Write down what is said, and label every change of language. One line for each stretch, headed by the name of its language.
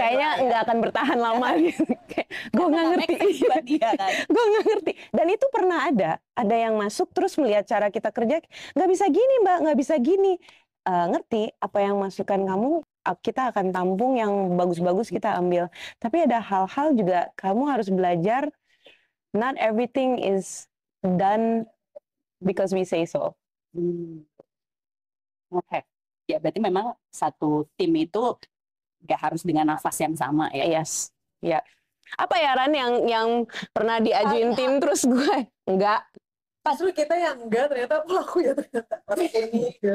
Indonesian: Kayaknya nggak akan bertahan lama gitu. Gue nggak ngerti. Gue nggak ngerti. Dan itu pernah ada yang masuk terus melihat cara kita kerja, nggak bisa gini Mbak, nggak bisa gini. Ngerti apa yang masukan kamu, kita akan tampung yang bagus-bagus kita ambil. Tapi ada hal-hal juga kamu harus belajar.
English: Not everything is done because we say so.
Indonesian: Oke. Ya berarti memang satu tim itu gak harus dengan nafas yang sama ya.
English: Yes. Ya.
Indonesian: Apa ya Ran yang pernah diajuin tim terus gue enggak. Pas lu kita yang enggak, ternyata pelaku ya ternyata orang ini.